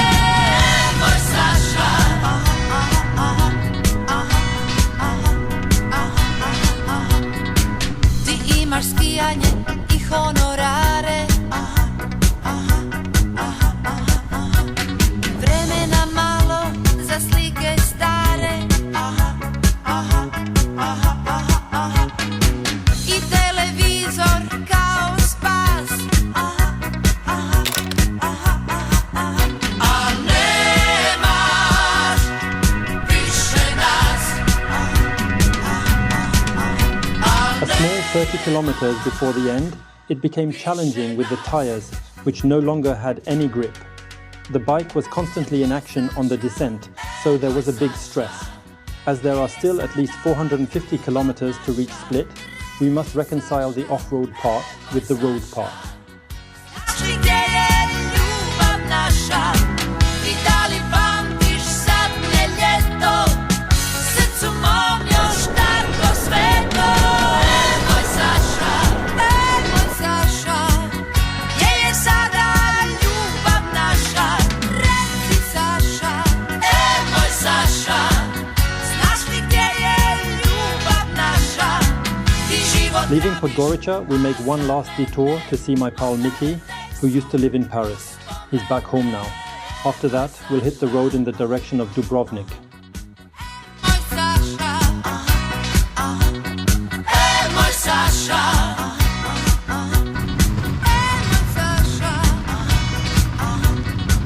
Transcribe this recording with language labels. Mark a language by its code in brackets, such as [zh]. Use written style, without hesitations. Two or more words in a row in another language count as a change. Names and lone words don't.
[hr] Moj Saša, ti imaš skijanje i honorare, vremena malo za slike stare, i televizor kao spas. A nemaš više nas. [en] A small 30 kilometers before the end, it became challenging with the tires, which no longer had any grip. The bike was constantly in action on the descent, so there was a big stress. As there are still at least 450 kilometers to reach Split, we must reconcile the off-road part with the road part. [hr] Znaš li gdje je ljubav naša? I da li pamtiš zadnje ljeto, srcu mom još tako sveto? Moj Saša, moj Saša, gdje je sada ljubav naša? Reci Saša, moj Saša, znaš li gdje je ljubav naša? Ti život. [en] Leaving Podgorica, we make one last detour to see my pal Mickey, who used to live in Paris. He's back home now. After that, we'll hit the road in the direction of Dubrovnik. [hr] Moj Saša, moj Saša, moj Saša,